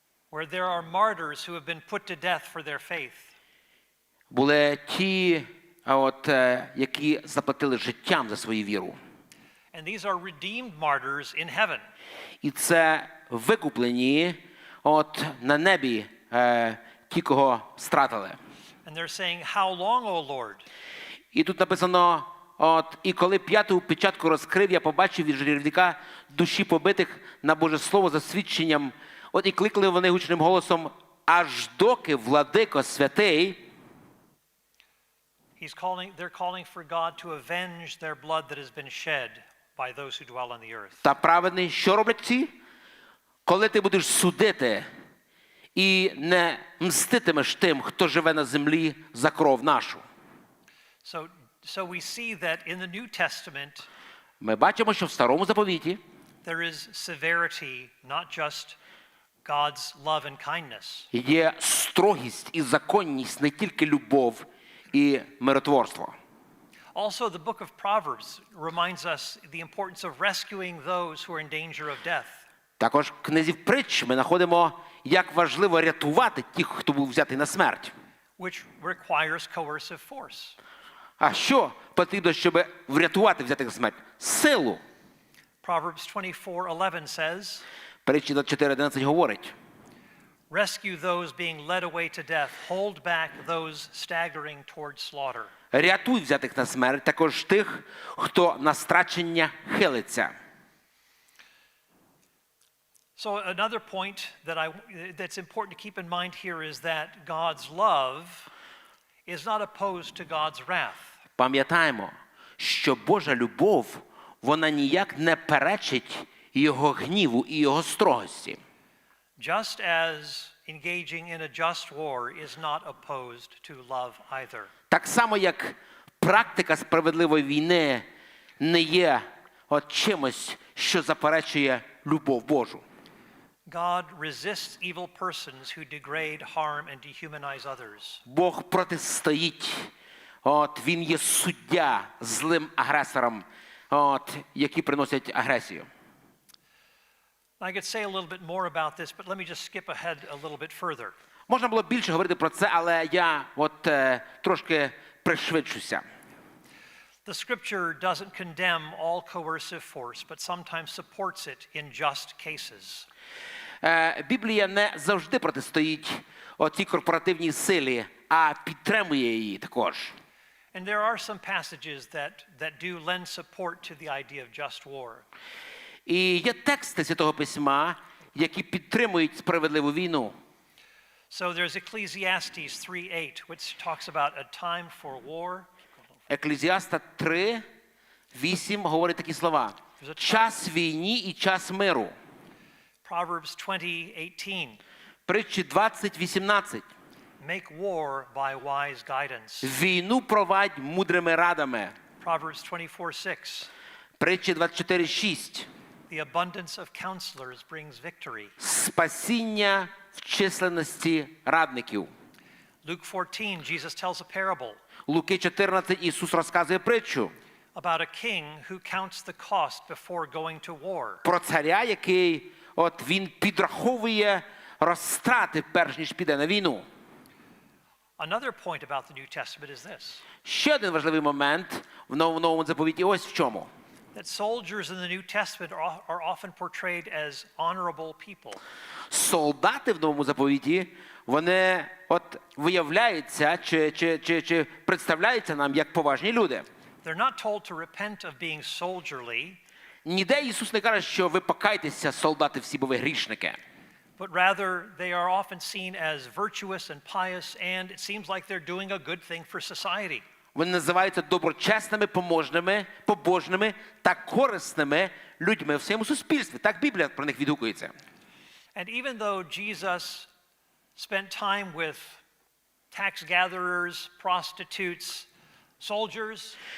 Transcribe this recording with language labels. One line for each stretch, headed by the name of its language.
English: Where there are martyrs who have been put to death for their faith.
Ukrainian: Були ті, які заплатили життям за свою віру.
English: And these are redeemed martyrs in heaven.
Ukrainian: І це викуплені на небі ті, кого стратили.
English: And they're saying, how long, O Lord?
Ukrainian: І тут написано, і коли п'яту печатку розкрив, я побачив від жертвника душі побитих на Боже Слово за свідченням. І кликали вони гучним голосом, аж доки владико святий.
English: They're calling for God to avenge their blood that has been shed by those who dwell on the earth.
Ukrainian: Та праведний, що роблять ці? Коли ти будеш судити і не мститимеш тим, хто живе на землі за кров нашу.
English: So we see that in the New Testament
Ukrainian: Ми бачимо, що в Старому Заповіті
English: there is severity not just God's love and kindness.
Ukrainian: Є строгість і законність, не тільки любов і миротворство.
English: Also, the book of Proverbs reminds us the importance of rescuing those who are in danger of death.
Ukrainian: Також в книзі притч ми знаходимо, як важливо рятувати тих, хто був взятий на смерть.
English: Which requires coercive force.
Ukrainian: А що потрібно, щоб врятувати взятих на смерть? Силу.
English: Proverbs 24:11 says,
Ukrainian: Притчі 24:11 говорить:
English: rescue those being led away to death, hold back those staggering toward slaughter.
Ukrainian: рятуй взятих на смерть, також тих, хто на страчення хилиться.
English: So another point that's important to keep in mind here is that God's love is not opposed to God's wrath.
Ukrainian: Пам'ятаємо, що Божа любов, вона ніяк не перечить його гніву і його строгості.
English: Just as engaging in a just war is not opposed to love either.
Ukrainian: Так само, як практика справедливої війни не є чимось, що заперечує любов Божу.
English: God resists evil persons who degrade, harm and dehumanize others.
Ukrainian: Бог протистоїть. Він є суддя злим агресорам, які приносять агресію.
English: I could say a little bit more about this, but let me just skip ahead a little bit further.
Ukrainian: Можна було більше говорити про це, але я трошки пришвидшуся.
English: The scripture doesn't condemn all coercive force, but sometimes supports it in just cases.
Ukrainian: Біблія не завжди протистоїть цій корпоративній силі, а підтримує її також.
English: And there are some passages that do lend support to the idea of just war.
Ukrainian: І є тексти Святого Письма, які підтримують справедливу війну.
English: So there's Ecclesiastes 3:8, which talks about a time for war.
Ukrainian: Еклезіаста 3:8 говорить такі слова: час війні і час миру.
English: Proverbs 20:18.
Ukrainian: Притчі 20:18.
English: Make war by wise guidance.
Ukrainian: Війну провадь мудрими радами.
English: Proverbs 24:6.
Ukrainian: Притчі 24:6.
English: The abundance of counselors brings victory.
Ukrainian: Спасіння в численності радників.
English: Luke 14, Jesus tells a parable.
Ukrainian: Луки 14 Ісус розказує притчу
English: About a king who counts the cost before going to war.
Ukrainian: про царя, який він підраховує розтрати, перш ніж піде на війну.
English: Another point about the New Testament is this.
Ukrainian: Ще один важливий момент в Новому заповіті ось в чому.
English: That soldiers in the New Testament are often portrayed as honorable people.
Ukrainian: Солдати в Новому заповіті, вони виявляються чи представляються нам як поважні люди.
English: They're not told to repent of being soldierly.
Ukrainian: Ніде Ісус не каже, що ви покайтеся, солдати всі, бо ви грішники.
English: But rather, they are often seen as virtuous and pious, and it seems like they're doing a good thing for society.
Ukrainian: Вони називаються доброчесними, побожними та корисними людьми в своєму суспільстві. Так Біблія про них відгукується.
English: And even though Jesus spent time with tax gatherers, prostitutes, soldiers,